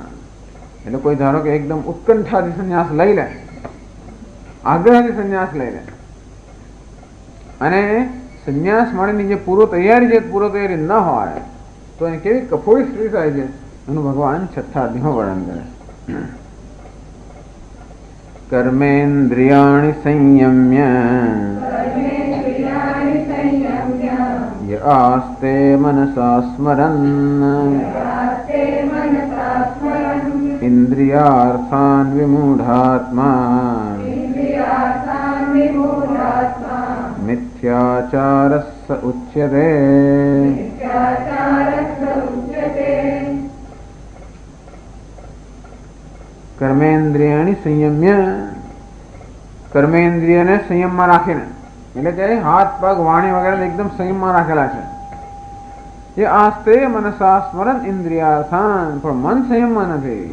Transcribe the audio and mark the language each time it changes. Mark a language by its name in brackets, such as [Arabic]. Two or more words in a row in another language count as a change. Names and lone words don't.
[Gujarati] એટલે કોઈ ધારો કે એકદમ ઉત્કંઠાથી સંન્યાસ લઈ લે, આગ્રહથી સંન્યાસ લઈ લે અને સંન્યાસ માટેની જે પૂર્વ તૈયારી ન હોય તો એને કેવી કફોડી સ્થિતિ થાય છે એનું ભગવાન 6થા અધ્યાયમાં વર્ણન કરે. [Sanskrit] कर्मेन्द्रियाणि संयम्य य आस्ते मनसा स्मरन् इन्द्रियार्थान् विमूढात्मा मिथ्याचारः स उच्यते। કર્મેન્દ્રિયાની સંયમ્ય, [Gujarati] કર્મેન્દ્રિયને સંયમમાં રાખીને, એટલે કે હાથ પગ વાણી વગેરે એકદમ સંયમમાં રાખેલા છે. [Sanskrit] એ આસ્તે મનસા સ્મરણ ઇન્દ્રિયાર્થાન, [Gujarati] પણ મન સંયમમાં નથી.